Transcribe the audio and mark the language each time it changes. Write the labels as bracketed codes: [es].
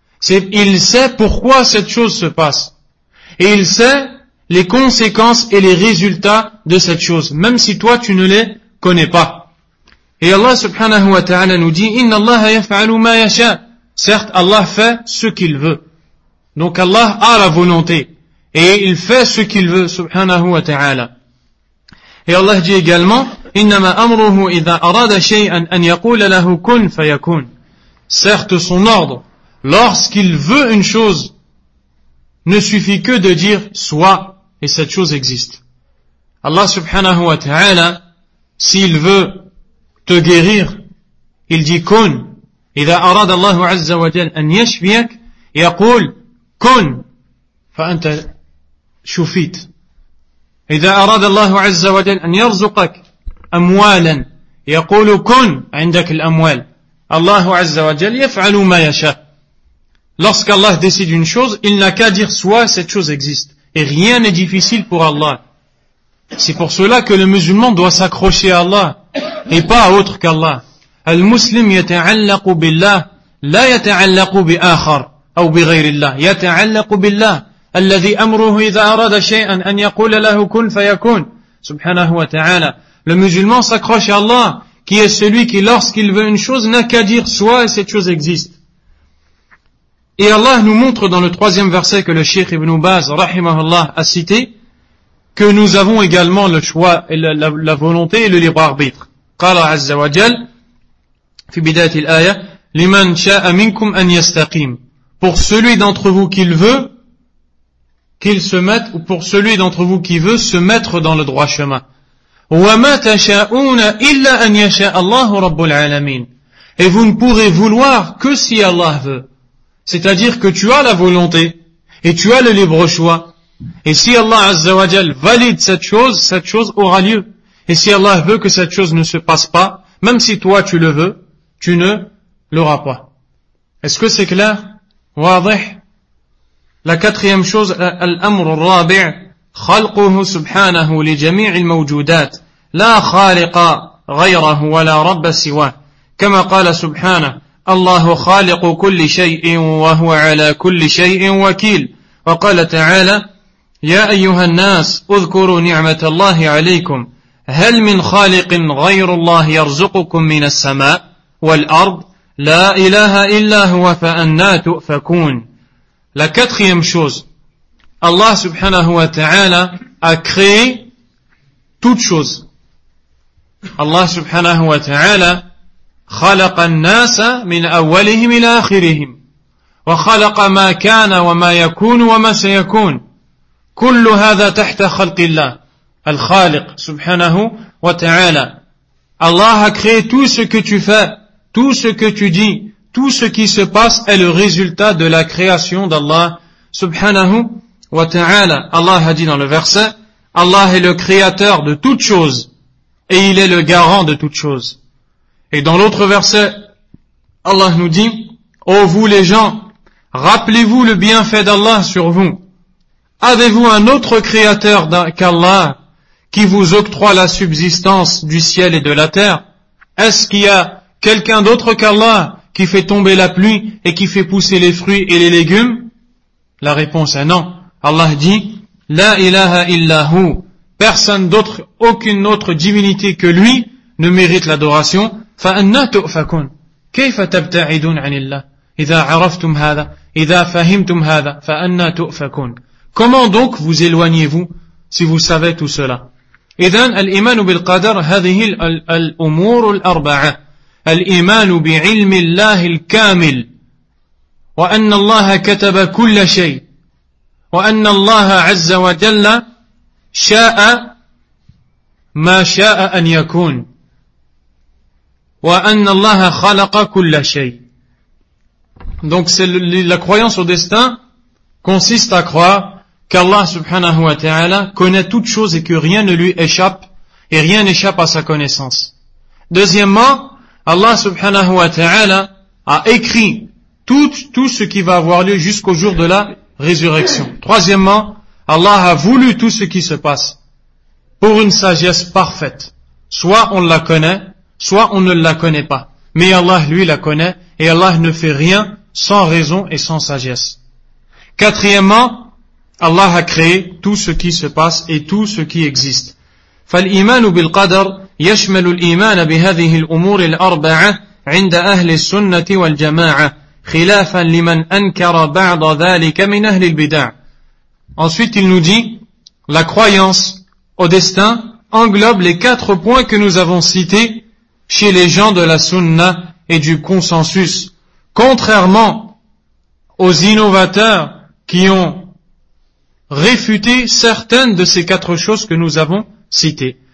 [fr] Il sait pourquoi cette chose se passe. Et il sait les conséquences et les résultats de cette chose, même si toi tu ne les connais pas. Et Allah subhanahu wa ta'ala nous dit, [ar] Inna Allah yaf'alu ma yasha. [fr] Certes, Allah fait ce qu'il veut. Donc Allah a la volonté. Et il fait ce qu'il veut, subhanahu wa ta'ala. Et Allah dit également, [ar] إِنَّمَا أَمْرُهُ إِذَا أَرَادَ شَيْئًا أَنْ يَقُولَ لَهُ كُنْ فَيَكُونَ. [fr] Certes, son ordre, lorsqu'il veut une chose, ne suffit que de dire « soit » et cette chose existe. Allah subhanahu wa ta'ala, s'il veut te guérir, il dit « كُنْ ». [ar] إِذَا أَرَادَ اللَّهُ عَزَّ وَجَلْ أَنْ يَشْفِيَكَ يَقُولْ كُنْ فَأَنْتَ شُفِيتَ. إذا أراد الله عز وجل أن يرزقك أموالا يقول كن عندك الأموال. الله عز وجل يفعل ما يشاء. [fr] Lorsqu'Allah décide une chose, il n'a qu'à dire soit cette chose existe. Et rien n'est difficile pour Allah. C'est pour cela que le musulman doit s'accrocher à Allah et pas à autre qu'Allah. [ar] المسلم يتعلق بالله لا يتعلق بآخر أو بغير الله. يتعلق بالله الذي أمره إذا أراد شيئا أن يقول له كن فيكون سبحانه وتعالى. [fr] Le musulman s'accroche à Allah, qui est celui qui, lorsqu'il veut une chose, n'a qu'à dire soit et cette chose existe. Et Allah nous montre dans le troisième verset que le Cheikh Ibn Baz rahimahullah a cité que nous avons également le choix et la volonté et le libre arbitre. [ar] قال عز وجل في بداية الآية لمن شاء منكم أن يستقيم. [fr] Pour celui d'entre vous qu'il veut qu'il se mette, ou pour celui d'entre vous qui veut se mettre dans le droit chemin. [ar] وَمَا تَشَاءُونَ إِلَّا أَنْ يَشَاءَ اللَّهُ رَبُّ الْعَالَمِينَ. [fr] Et vous ne pourrez vouloir que si Allah veut. C'est-à-dire que tu as la volonté, et tu as le libre choix. Et si Allah Azza wa Jal valide cette chose aura lieu. Et si Allah veut que cette chose ne se passe pas, même si toi tu le veux, tu ne l'auras pas. Est-ce que c'est clair? [ar] واضح. [fr] La quatrième chose, [ar] الأمر الرابع, خلقه سبحانه لجميع الموجودات لا خالق غيره ولا رب سواه كما قال سبحانه الله خالق كل شيء وهو على كل شيء وكيل وقال تعالى يا أيها الناس اذكروا نعمة الله عليكم هل من خالق غير الله يرزقكم من السماء والأرض La ilaha illa huwa fa anna tu'fakun. [fr] La quatrième chose, Allah subhanahu wa ta'ala a créé toute chose. [ar] Allah subhanahu wa ta'ala خلق الناس من أولهم إلى آخرهم وخلق ما كان وما يكون وما سيكون كل هذا تحت خلق الله الخالق سبحانه وتعالى. [fr] Allah a créé tout ce que tu fais, tout ce que tu dis, tout ce qui se passe est le résultat de la création d'Allah سبحانه وتعالى. Allah a dit dans le verset, Allah est le créateur de toutes choses et il est le garant de toutes choses. Et dans l'autre verset, Allah nous dit, ô vous les gens, rappelez-vous le bienfait d'Allah sur vous. Avez-vous un autre créateur qu'Allah qui vous octroie la subsistance du ciel et de la terre? Est-ce qu'il y a quelqu'un d'autre qu'Allah qui fait tomber la pluie et qui fait pousser les fruits et les légumes? La réponse est non. Allah dit, [ar] la ilaha illa hu. [fr] Personne d'autre, aucune autre divinité que lui ne mérite l'adoration. [ar] فَأَنَّا تُؤْفَكُونَ كَيْفَ تَبْتَعِدُونَ عَنِ اللَّهِ إِذَا عَرَفْتُمْ هَذَا إِذَا فَهِمْتُمْ هَذَا فَأَنَّا تُؤْفَكُونَ. [fr] Comment donc vous éloignez-vous si vous savez tout cela? [ar] إذن الإيمان بالقدر هذه الأمور الأربعة. الإيمان بعلم الله الكامل وأن الله كتب كل شيء وأن الله عز وجل شاء ما شاء أن يكون وأن الله خلق كل شيء. [fr] Donc c'est la croyance au destin consiste à croire qu'Allah subhanahu wa ta'ala connaît toutes choses et que rien ne lui échappe et rien n'échappe à sa connaissance. Deuxièmement, Allah subhanahu wa ta'ala a écrit tout ce qui va avoir lieu jusqu'au jour de la résurrection. Troisièmement, Allah a voulu tout ce qui se passe pour une sagesse parfaite. Soit on la connaît, soit on ne la connaît pas, mais Allah lui la connaît et Allah ne fait rien sans raison et sans sagesse. Quatrièmement, Allah a créé tout ce qui se passe et tout ce qui existe. [ar] فالإيمان بالقدر يشمل الإيمان بهذه الأمور الأربعة عند أهل السنة والجماعة خلافا لمن أنكر بعض ذلك من أهل البدع. [fr] Ensuite, il nous dit, la croyance au destin englobe les quatre points que nous avons cités chez les gens de la sunna et du consensus, contrairement aux innovateurs qui ont réfuté certaines de ces quatre choses que nous avons citées.